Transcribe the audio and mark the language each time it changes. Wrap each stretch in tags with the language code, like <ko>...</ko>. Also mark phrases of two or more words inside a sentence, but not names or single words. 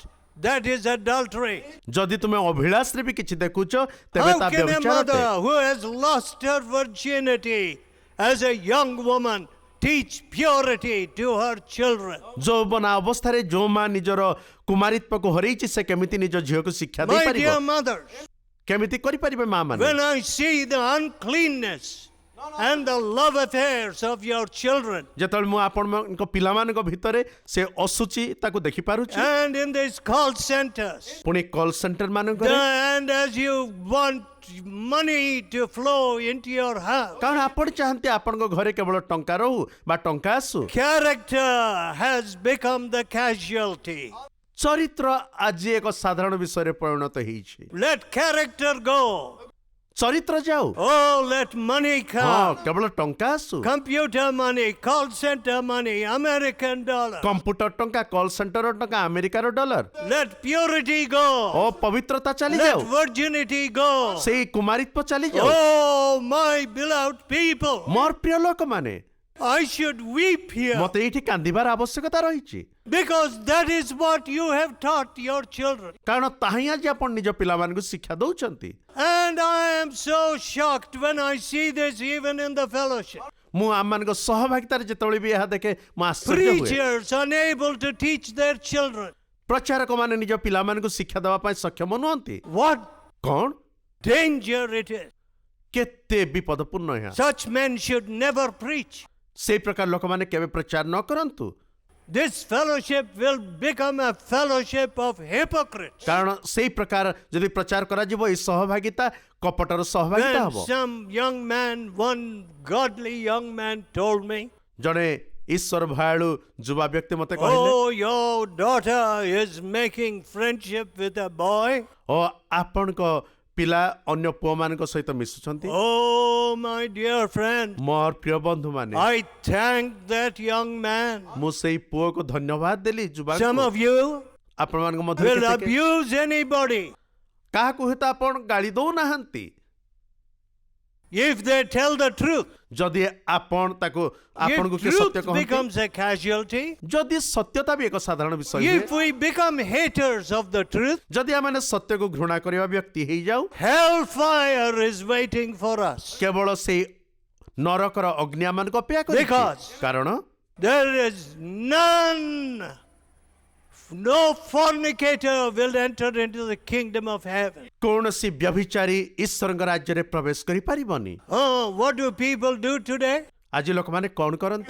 <en>That is adultery.</en> <or>ଯଦି ତୁମେ ଅଭିଳାଷରେ ବି କିଛି ଦେଖୁଛ ତେବେ</or> <en>How</en> <or>ତା</or> <en>can a</en> <or>ବ୍ୟଭିଚାର ଅଟେ।</or> <en>mother who has lost her virginity as a young woman teach purity to her children?</en> <or>ଯୌବନା ଅବସ୍ଥାରେ ଯୋଉ ମା ନିଜର କୁମାରୀତ୍ୱକୁ ହରେଇଛି ସେ କେମିତି ନିଜ ଝିଅକୁ ଶିକ୍ଷା</or> <en>My</en> <or>ଦେଇପାରିବ</or> <en>dear mothers,</en> <or>କେମିତି କରିପାରିବେ ମା ମାନେ</or> <en>when I see the uncleanness and the love affairs of your children,</en> <or>ଯେତେବେଳେ ମୁଁ ଆପଣଙ୍କ ପିଲାମାନଙ୍କ ଭିତରେ ସେ ଅସୁଚି ତାକୁ ଦେଖିପାରୁଛି</or> <en>and in these call centers,</en> <or>ପୁଣି</or> <en>call center</en> <or>ମାନଙ୍କରେ</or> <en>and as you want money to flow into your house,</en> <or>କାରଣ ଆପଣ ଚାହାନ୍ତି ଆପଣଙ୍କ ଘରେ କେବଳ ଟଙ୍କା ରହୁ ବା ଟଙ୍କା ଆସୁ</or> <en>character has become the casualty.</en> <or>ଚରିତ୍ର ଆଜି ଏକ ସାଧାରଣ ବିଷୟରେ ପରିଣତ ହେଇଛି</or> <en>Let character go.</en> <or>ଚରିତ୍ର ଯାଉ</or> <en>Oh, let money</en> <or>ହଁ</or> <en>come.</en> <or>କେବଳ ଟଙ୍କା ଆସୁ</or> <en>Computer money, call center money, American dollar.</en> <or>କମ୍ପ୍ୟୁଟର ଟଙ୍କା</or> <en>call center</en> <or>ଟଙ୍କା ଆମେରିକାର ଡଲାର</or> <en>Let purity go.</en> <or>ଓ ପବିତ୍ରତା ଚାଲିଯାଉ</or> <en>Let virginity go.</en> <or>ସେଇ କୁମାରୀତ୍ୱ ଚାଲିଯାଉ</or> <en>Oh, my beloved people.</en> <or>ମୋର ପ୍ରିୟ ଲୋକମାନେ</or> <en>I should weep here</en> <or>ମତେ ଏଇଠି କାନ୍ଦିବାର ଆବଶ୍ୟକତା ରହିଛି</or> <en>because that is what you have taught your children.</en> <or>କାରଣ ତାହିଁ ଆଜି ଆପଣ ନିଜ ପିଲାମାନଙ୍କୁ ଶିକ୍ଷା ଦଉଛନ୍ତି</or> <en>And I am so shocked when I see this even in the fellowship.</en> <or>ମୁଁ ଆମମାନଙ୍କ ସହଭାଗିତାରେ ଯେତେବେଳେ ବି ଏହା ଦେଖେ ମୁଁ ଆଶ୍ଚର୍ଯ୍ୟ ହୁଏ</or> <en>Preachers unable to teach their children.</en> <or>ପ୍ରଚାରକମାନେ ନିଜ ପିଲାମାନଙ୍କୁ ଶିକ୍ଷା ଦେବା ପାଇଁ ସକ୍ଷମ ନୁହନ୍ତି</or> <en>What</en> <or>କଣ</or> <en>danger it is.</en> <or>କେତେ ବିପଦପୂର୍ଣ୍ଣ ଏହା</or> <en>Such men should never preach.</en> <or>ସେଇ ପ୍ରକାର ଲୋକମାନେ କେବେ ପ୍ରଚାର ନ କରନ୍ତୁ</or> <en>This fellowship will become a fellowship of hypocrites.</en> <or>କାରଣ ସେଇ ପ୍ରକାର ଯଦି ପ୍ରଚାର କରାଯିବ ଏଇ ସହଭାଗିତା କପଟର ସହଭାଗିତା</or> <en>When</en> <or>ହବ</or> <en>some young man, one godly young man told me,</en> <or>ଜଣେ ଈଶ୍ୱର ଭୟାଳୁ ଯୁବା ବ୍ୟକ୍ତି ମତେ କହିଲେ</or> <en>oh, your daughter is making friendship with a boy.</en> <or>ଓ ଆପଣଙ୍କ ପିଲା ଅନ୍ୟ ପୁଅମାନଙ୍କ ସହିତ ମିଶୁଛନ୍ତି</or> <en>Oh, my dear friend,</en> <or>ମୋର ପ୍ରିୟ ବନ୍ଧୁମାନେ</or> <en>I thank that young man.</en> <or>ମୁଁ ସେଇ ପୁଅକୁ ଧନ୍ୟବାଦ ଦେଲି</or> <en>Some</en> <or>ଯୁବାଙ୍କୁ</or> <en>of you</en> <or>ଆପଣମାନଙ୍କ ମଧ୍ୟରେ</or> <en>will</en> <or>କେତେ</or> <en>abuse anybody</en> <or>କାହାକୁ ହୁଏତ ଆପଣ ଗାଳି ଦଉନାହାନ୍ତି</or> <en>if they tell the truth.</en> <or>ଯଦି ଆପଣ ତାକୁ ଆପଣଙ୍କୁ</or> <en>If</en> <or>କିଏ ସତ୍ୟ</or> <en>truth</en> <or>କହନ୍ତି</or> <en>becomes a casualty,</en> <or>ଯଦି ସତ୍ୟତା ବି ଏକ ସାଧାରଣ ବିଷୟ ହୁଏ</or> <en>if we become haters of the truth,</en> <or>ଯଦି ଆମେ ସତ୍ୟକୁ ଘୃଣା କରିବା ବ୍ୟକ୍ତି ହେଇଯାଉ</or> <en>hellfire is waiting for us.</en> <or>କେବଳ ସେଇ ନରକର ଅଗ୍ନି ଆମମାନଙ୍କୁ ଅପେକ୍ଷା କରିଛି</or> <en>Because-</en> <or>କାରଣ</or> <en>There is none, no fornicator will enter into the kingdom of heaven.</en> <or>କୌଣସି ବ୍ୟଭିଚାରୀ ଈଶ୍ୱରଙ୍କ ରାଜ୍ୟରେ ପ୍ରବେଶ କରିପାରିବନି</or> <en>Oh, what do people do today?</en> <or>ଆଜି ଲୋକମାନେ କଣ କରନ୍ତି</or>